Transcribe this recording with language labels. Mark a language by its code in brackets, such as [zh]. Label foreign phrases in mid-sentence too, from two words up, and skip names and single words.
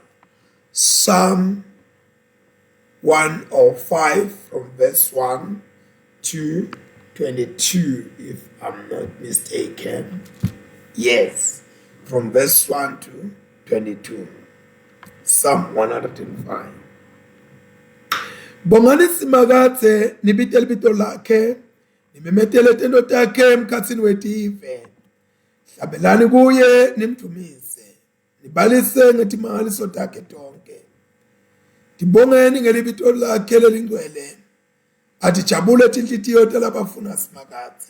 [en] Psalm 105 from verse 1 to 22, if I'm not mistaken. Yes, from verse 1 to 22. Psalm 105. [ss] Bongani simakathe nibitele bito lakhe, nimemetele tendo takhe emkhatsini wetive. Hlabelani kuye nimthumise, nibalise ngetimangaliso takhe tonke. Tibongeni ngelibito lakhe lelingcwele, atijabule tinhlitiyo talabafuna simakathe.